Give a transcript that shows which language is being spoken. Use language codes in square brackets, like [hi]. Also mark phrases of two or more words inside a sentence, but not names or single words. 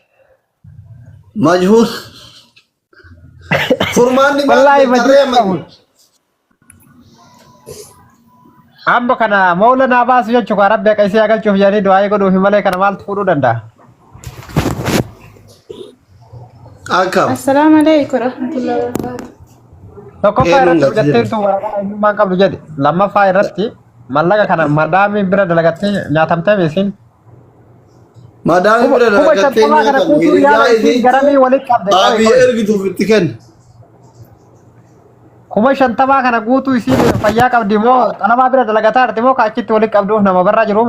[om] majhuul furmaanni wallahi majhuul amma kana maulana baasu jechuudha rabbi akka isii agalchuuf jedhanii du'aa godhuuf malee kana maaltu fuudhuu danda'a. akkam [ar] السلام عليكم ورحمة الله وبركاته. [om] tokkoffaa irratti hojjetteetu waraqaa eenyummaan qabdu jedhe lammaffaa irratti mallaqa kana madaamii bira dalagattee nyaatamtee beesin. madaami bira dalagattee nyaatamte hiriyaa isii garamii walitti qabde baabii ergituuf itti kenna 50 kana guutuu isiin fayyaa qabdi moo xalamaa bira dalagataa arti moo kaachitti walitti qabduuf nama barraa jiruumi